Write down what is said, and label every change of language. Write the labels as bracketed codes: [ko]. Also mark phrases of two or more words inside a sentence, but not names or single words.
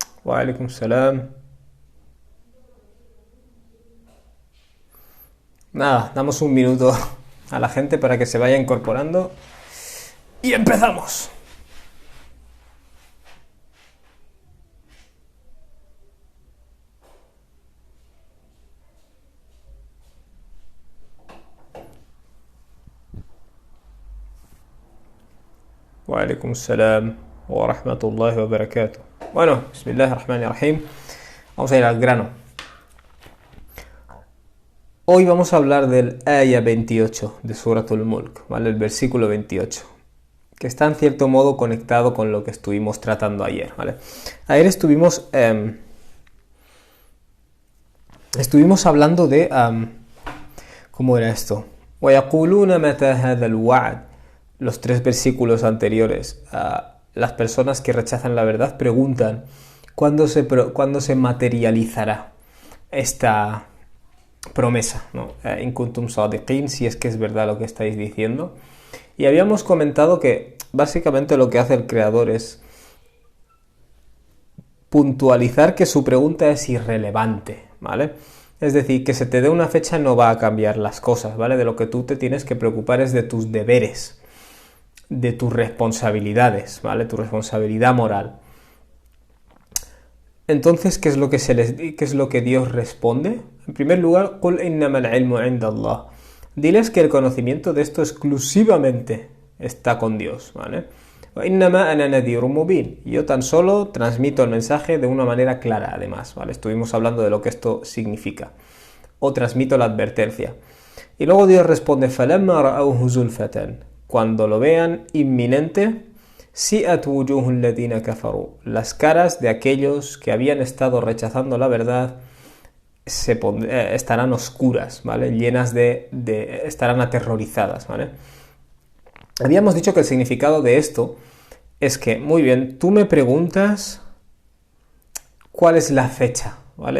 [ar] وعليكم السلام. [es] Nada, damos un minuto a la gente para que se vaya incorporando y empezamos. [ar] وعليكم السلام ورحمة الله وبركاته. Bueno, بسم الله الرحمن الرحيم. [es] Vamos a ir al grano. Hoy vamos a hablar del Aya 28 de Suratul Mulk, ¿vale? El versículo 28, que está en cierto modo conectado con lo que estuvimos tratando ayer, ¿vale? Ayer estuvimos hablando de ¿cómo era esto? [ar] وَيَقُولُونَ مَتَى هَذَا الْوَعْدُ. [es] Los 3 versículos anteriores. Las personas que rechazan la verdad preguntan ¿cuándo se materializará esta promesa, ¿no? [ar] إن كنتم صادقين, [es] si es que es verdad lo que estáis diciendo. Y habíamos comentado que básicamente lo que hace el creador es puntualizar que su pregunta es irrelevante, ¿vale? Es decir, que se te dé una fecha no va a cambiar las cosas, ¿vale? De lo que tú te tienes que preocupar es de tus deberes, de tus responsabilidades, ¿vale? Tu responsabilidad moral. Entonces, ¿qué es lo que Dios responde? En primer lugar, [ar] قُلْ إِنَّمَا الْعِلْمُ عِنْدَ اللَّهِ. [es] Diles que el conocimiento de esto exclusivamente está con Dios, ¿vale? [ar] وَإِنَّمَا أَنَا نَذِيرٌ مُبِينٌ. [es] Yo tan solo transmito el mensaje de una manera clara, además, ¿vale? Estuvimos hablando de lo que esto significa. O transmito la advertencia. Y luego Dios responde, [ar] فَلَمَّا رَأَوْهُ زُلْفَةً. [es] Cuando lo vean inminente, [ar] سِئَتْ وُجُوهُ الَّذِينَ كَفَرُوا. [es] Las caras de aquellos que habían estado rechazando la verdad estarán oscuras, ¿vale? Llenas estarán aterrorizadas, ¿vale? Habíamos dicho que el significado de esto es que, muy bien, tú me preguntas cuál es la fecha, ¿vale?